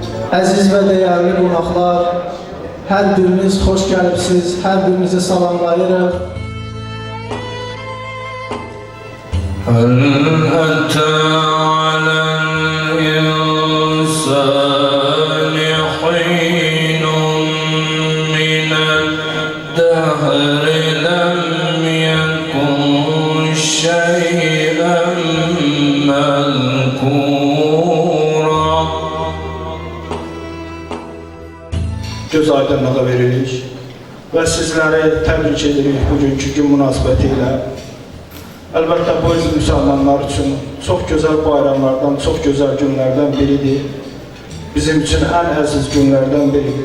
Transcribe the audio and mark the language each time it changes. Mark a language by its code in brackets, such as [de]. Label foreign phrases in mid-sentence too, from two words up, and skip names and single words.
[az] Əziz və dəyərli qonaqlar, hər biriniz xoş gəlibsiniz, hər birinizi salamlayırıq. [ar] هل أتى على الإنسان حين من الدهر لم يكن شيئا مذكورا. [az] Göz aydınlığı veririk və sizləri təbrik edirik bugünkü gün münasibətilə. Əlbəttə, bu bizim müsəlmanlar üçün çox gözəl bayramlardan, çox gözəl günlərdən biridir. Bizim üçün ən əziz günlərdən biridir.